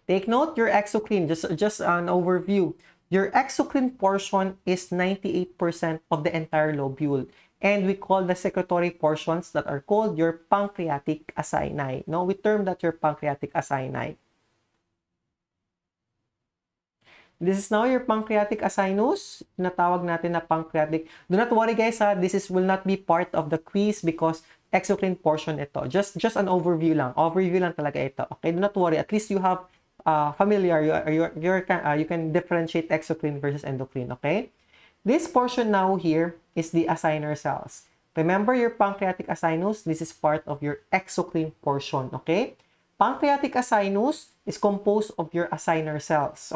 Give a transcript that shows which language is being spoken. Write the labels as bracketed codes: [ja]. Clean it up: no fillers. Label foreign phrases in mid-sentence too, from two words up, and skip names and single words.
[en] Take note, your exocrine, just an overview. Your exocrine portion is 98% of the entire lobule. And we call the secretory portions that are called your pancreatic acini. No, we term that your pancreatic acini. This is now your pancreatic acinus. [tl] Natawag natin na pancreatic. [en] Do not worry guys ha, will not be part of the quiz because exocrine portion ito. Just an overview lang. [tl] Overview lang talaga ito. [en] Okay, do not worry. At least you have familiar, you can differentiate exocrine versus endocrine. Okay, this portion now here is the acinar cells. Remember your pancreatic acinus, this is part of your exocrine portion. Okay, pancreatic acinus is composed of your acinar cells.